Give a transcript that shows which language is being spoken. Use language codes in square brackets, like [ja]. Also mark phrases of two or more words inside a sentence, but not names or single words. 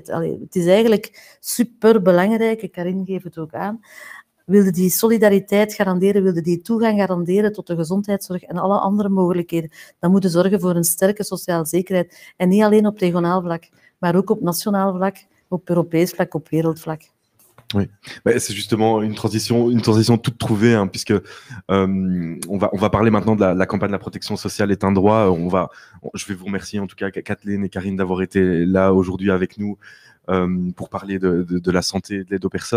[nl] Het is eigenlijk superbelangrijk, Karin geeft het ook aan, wilde die solidariteit garanderen, wilde die toegang garanderen tot de gezondheidszorg en alle andere mogelijkheden, dan moeten zorgen voor een sterke sociale zekerheid. En niet alleen op regionaal vlak, maar ook op nationaal vlak, op Europees vlak, op wereldvlak. [fr] Oui, c'est justement une transition toute trouvée, puisque on va parler maintenant de la campagne de la protection sociale est un droit. Je vais vous remercier en tout cas, Kathleen et Karine, d'avoir été là aujourd'hui avec nous pour parler de la santé, de l'aide aux personnes.